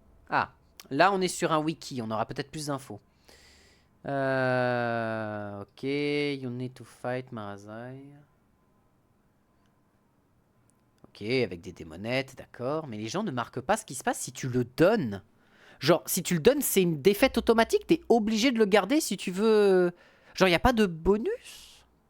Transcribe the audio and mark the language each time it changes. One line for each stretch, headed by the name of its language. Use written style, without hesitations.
French: Ah, là on est sur un wiki, on aura peut-être plus d'infos.
English: Ok, you need to fight Marasai.
French: Ok, avec des démonettes, d'accord. Mais les gens ne marquent pas ce qui se passe si tu le donnes. Genre, si tu le donnes, c'est une défaite automatique, t'es obligé de le garder si tu veux... Genre, il n'y a pas de bonus?